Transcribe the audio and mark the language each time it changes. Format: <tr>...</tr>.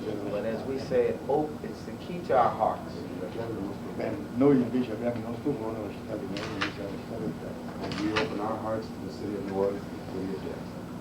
<en>But as we say, it's the key to our hearts.</en> <it>Noi invece abbiamo il nostro cuore, la città di New Orleans, la città del jazz.</it> <en>And we open our hearts to the city of New Orleans, the city of jazz.</en>